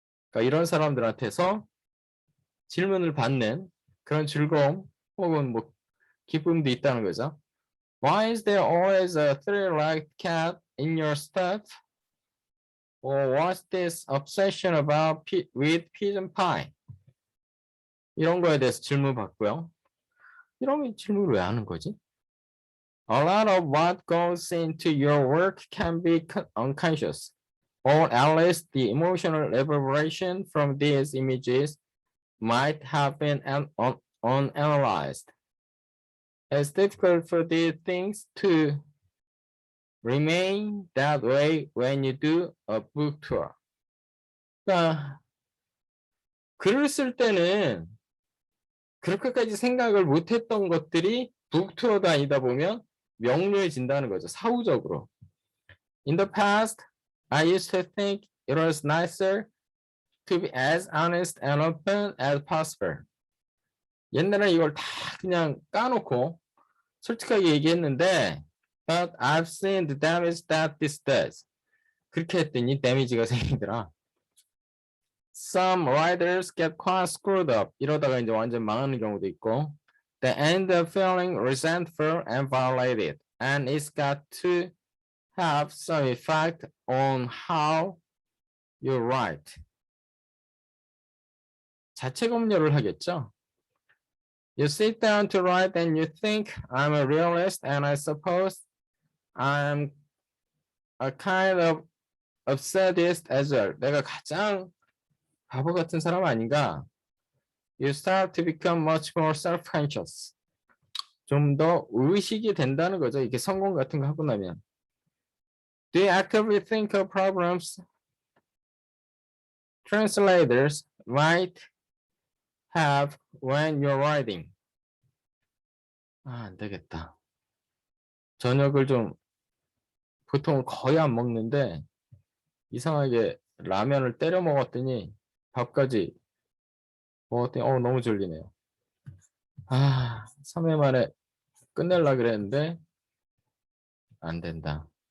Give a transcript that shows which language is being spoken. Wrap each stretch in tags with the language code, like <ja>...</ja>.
<ko>그러니까 이런 사람들한테서 질문을 받는 그런 즐거움 혹은 뭐 기쁨도 있다는 거죠.</ko> <en>Why is there always a three-legged cat in your stuff? Or what's this obsession about with pigeon pie?</en> <ko>이런 거에 대해서 질문 받고요. 이런 질문을 왜 하는 거지?</ko> <en>A lot of what goes into your work can be unconscious, or at least the emotional reverberation from these images might have been unanalyzed. It's difficult for these things to remain that way when you do a book tour.</en> <ko>그러니까 글을 쓸 때는 그렇게까지 생각을 못했던 것들이 북투어 다니다 보면 명료해진다는 거죠. 사후적으로.</ko> <en>In the past, I used to think it was nicer to be as honest and open as possible.</en> <ko>옛날에 이걸 다 그냥 까놓고 솔직하게 얘기했는데</ko> <en>but I've seen the damage that this does.</en> <ko>그렇게 했더니 데미지가 생기더라.</ko> <en>Some writers get quite screwed up.</en> <ko>이러다가 이제 완전 망하는 경우도 있고</ko> <en>they end up feeling resentful and violated. And it's got to have some effect on how you write.</en> <ko>자체 검열을 하겠죠.</ko> <en>You sit down to write and you think I'm a realist and I suppose I'm a kind of absurdist as well.</en> <ko>내가 가장 바보 같은 사람 아닌가?</ko> <en>You start to become much more self-conscious.</en> <ko>좀 더 의식이 된다는 거죠. 이렇게 성공 같은 거 하고 나면.</ko> <en>Do you actively think of problems translators might have when you're writing?</en> <ko>안 되겠다. 저녁을 좀 보통 거의 안 먹는데 이상하게 라면을 때려 먹었더니 밥까지 먹었더니 너무 졸리네요. 3회 만에 끝내려고 그랬는데 안 된다.</ko>